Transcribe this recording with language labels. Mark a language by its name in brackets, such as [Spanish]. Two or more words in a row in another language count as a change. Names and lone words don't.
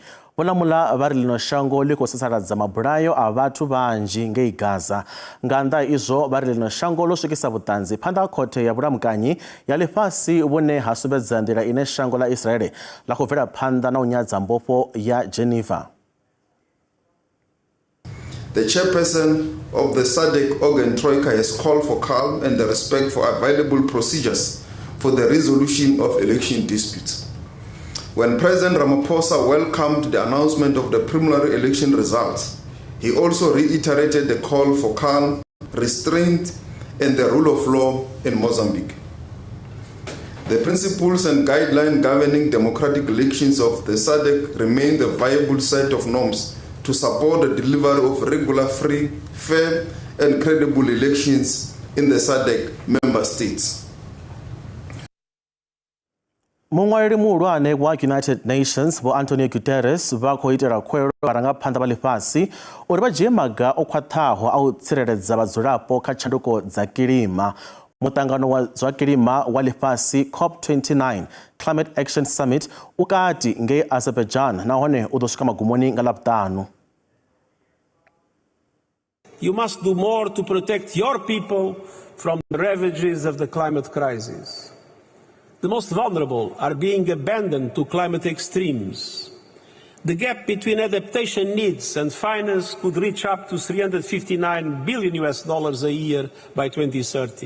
[Venda] Vho Lamula vha ri ḽino shango ḽi khou sasaladza mabulayo a vhathu vhanzhi ngei Gaza. Nga nnḓa izwo vha ri ḽino shango ḽo swikisa vhuṱanzi phanḓa ha khothe ya vhulamukanyi ya ḽifhasi vhune ha sumbedza nḓila ine shango ḽa Israele ḽa khou bvela phanḓa na u nyadza mbofho ya Geneva. [English] The chairperson of the SADC organ Troika has called for calm and respect for available procedures for the resolution of election disputes. When President Ramaphosa welcomed the announcement of the preliminary election results, he also reiterated the call for calm, restraint, and the rule of law in Mozambique. The principles and guidelines governing democratic elections of the SADC remain the viable set of norms to support the delivery of regular, free, fair, and credible elections in the SADC member states. [Venda] Muṅwaleli muhulwane wa United Nations Vho Antonio Guterres vha khou itela khuwelelo vharangaphanḓa vha ḽifhasi uri vha dzhie maga o khwaṱhaho a u tsireledza vhadzulapo kha tshanduko dza kilima. Muṱangano wa zwa kilima wa ḽifhasi COP29 Climate Action Summit u kati ngei Azerbaijan nahone u ḓo swika magumoni nga ḽavhuṱanu. [English] You must do more to protect your people from the ravages of the climate crisis. The most vulnerable are being abandoned to climate extremes. The gap between adaptation needs and finance could reach up to $359 billion a year by 2030.